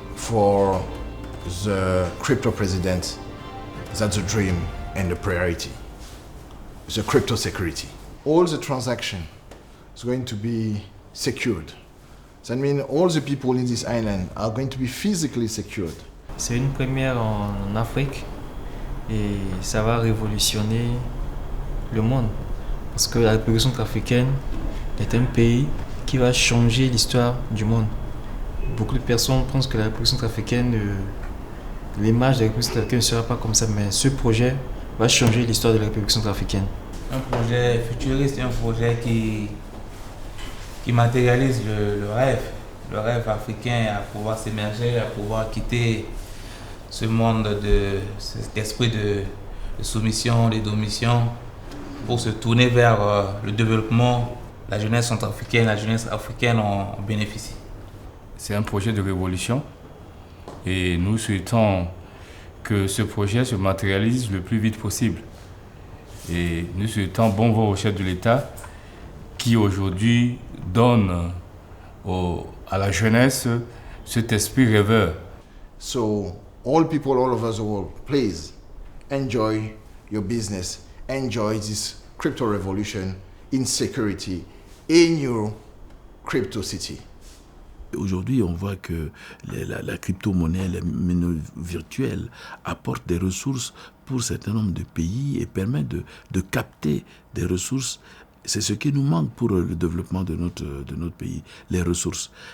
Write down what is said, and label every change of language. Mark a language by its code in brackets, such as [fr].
[en] For the crypto president, that's a dream and a priority. The crypto security. All the transaction is going to be secured. That means all the people in this island are going to be physically secured. [fr] C'est une première en Afrique et ça va révolutionner le monde parce que la République centrafricaine est un pays qui va changer l'histoire du monde. Beaucoup de personnes pensent que la République centrafricaine, l'image de la République centrafricaine ne sera pas comme ça, mais ce projet va changer l'histoire de la République centrafricaine. Un projet futuriste, un projet qui matérialise le rêve le rêve africain à pouvoir s'émerger, à pouvoir quitter ce monde cet esprit de soumission, de domination, pour se tourner vers le développement. La jeunesse centrafricaine, la jeunesse africaine en bénéficie. C'est un projet de révolution et nous souhaitons que ce projet se matérialise le plus vite possible. Et nous souhaitons bon vent au chef de l'État qui aujourd'hui donne à la jeunesse cet esprit rêveur. [en] So, all people all over the world, please enjoy your business, enjoy this crypto revolution in security in your crypto city. [fr] Aujourd'hui, on voit que la crypto-monnaie, les monnaies virtuelles apportent des ressources pour un certain nombre de pays et permettent de capter des ressources. C'est ce qui nous manque pour le développement de notre pays, les ressources.